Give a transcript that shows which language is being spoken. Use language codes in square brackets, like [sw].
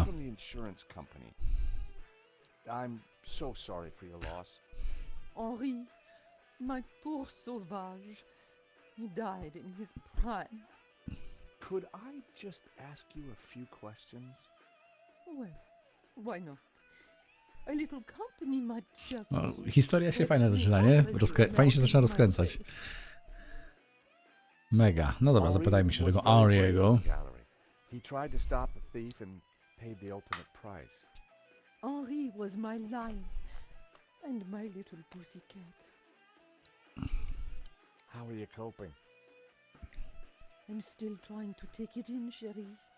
[en] I'm from the insurance company. I'm so sorry for your loss. Henri, my poor sauvage. He died in his prime. Could I just ask you a few questions? Well, why not? A little company might just... [pl] No, historia się fajnie zaczyna, nie? Fajnie się zaczyna rozkręcać. Mega. No dobra, zapytajmy się tego Henry'ego. [en] He tried to stop the thief and paid the ultimate price. Henri was my lion and my little pussycat. How are you coping? I'm still trying to take it in, chérie.